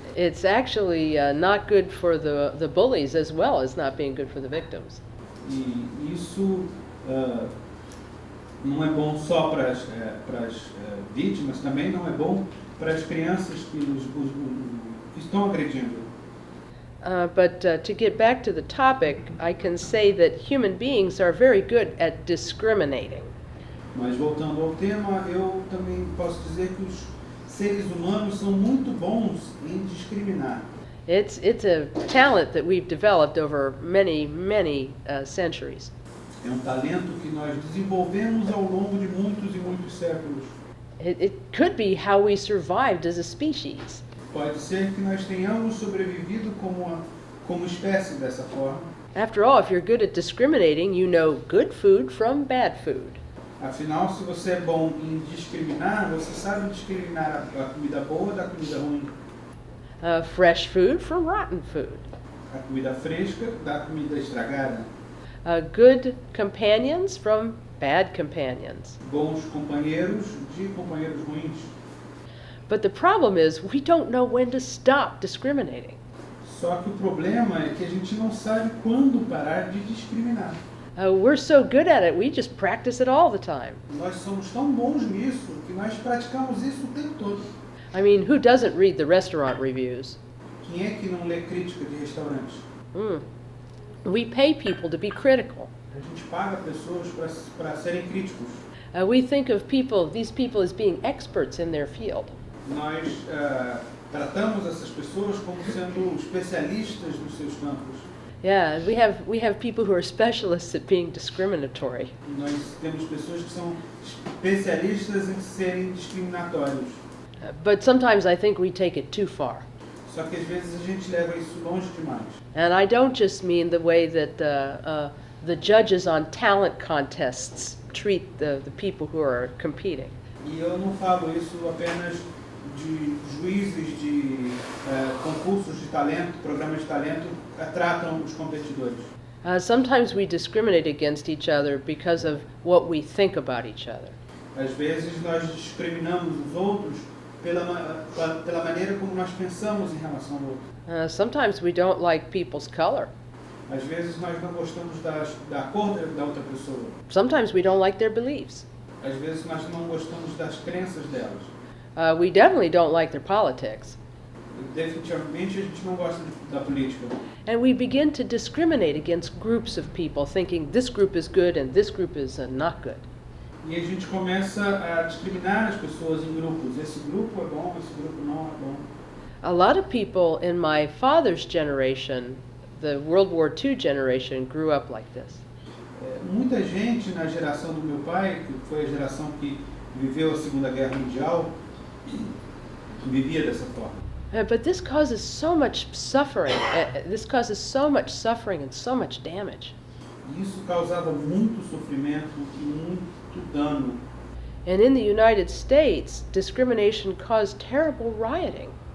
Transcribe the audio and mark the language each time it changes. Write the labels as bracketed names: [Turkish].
[English] It's actually not good for the bullies as well as not being good for the victims. [Portuguese] E isso não é bom só para as vítimas, também não é bom para as crianças que estão agredindo. [English] But to get back to the topic, I can say that human beings are very good at discriminating. [Portuguese] Mas voltando ao tema, eu também posso dizer que os seres humanos são muito bons em discriminar. [English] It's a talent that we've developed over many centuries. [Portuguese] É um talento que nós desenvolvemos ao longo de muitos e muitos séculos. [English] It could be how we survived as a species. [Portuguese] Pode ser que nós tenhamos sobrevivido como espécie dessa forma. [English] After all, if you're good at discriminating, you know good food from bad food. [Portuguese] Afinal, se você é bom em discriminar, você sabe discriminar a comida boa da comida ruim. [English] fresh food from rotten food. [Portuguese] A comida fresca da comida estragada. [English] Good companions from bad companions. [Portuguese] Bons companheiros de companheiros ruins. [English] But the problem is we don't know when to stop discriminating. [Portuguese] Só que o problema é que a gente não sabe quando parar de discriminar. [English] We're so good at it, we just practice it all the time. [Portuguese] Nós somos tão bons nisso que nós praticamos isso o tempo todo. [English] I mean, who doesn't read the restaurant reviews? [Portuguese] Quem é que não lê crítica de restaurantes? [English] We pay people to be critical. [Portuguese] A gente paga pessoas para serem críticos. [English] We think of these people as being experts in their field. [Portuguese] Nós tratamos essas pessoas como sendo especialistas nos seus campos. [English] Yeah, we have people who are specialists at being discriminatory. [Portuguese] Nós temos pessoas que são especialistas em serem discriminatórios. [English] But sometimes I think we take it too far. [Portuguese] Só que às vezes a gente leva isso longe demais. [English] And I don't just mean the way that the judges on talent contests treat the people who are competing. [Portuguese] E eu não falo isso apenas de juízes de concursos de talento, programas de talento, tratam os competidores. [English] Sometimes we discriminate against each other because of what we think about each other. [Portuguese] Às vezes nós discriminamos os outros pela maneira como nós pensamos em relação ao outro. [English] Sometimes we don't like people's color. [Portuguese] Às vezes nós não gostamos da cor da outra pessoa. [English] Sometimes we don't like their beliefs. [Portuguese] Às vezes nós não gostamos das crenças delas. [English] We definitely don't like their politics. [Portuguese] Definitivamente a gente não gosta da política. [English] And we begin to discriminate against groups of people, thinking this group is good and this group is not good. [Portuguese] E a gente começa a discriminar as pessoas em grupos. Esse grupo é bom, esse grupo não é bom. [English] A lot of people in my father's generation, the World War II generation, grew up like this. [Portuguese] Muita gente na geração do meu pai, que foi a geração que viveu a Segunda Guerra Mundial, vivia dessa forma. [English] But this causes so much suffering. This causes so much suffering and so much damage. [Portuguese] Isso causava muito sofrimento e muito dano. [English] And in the United States, discrimination caused terrible rioting.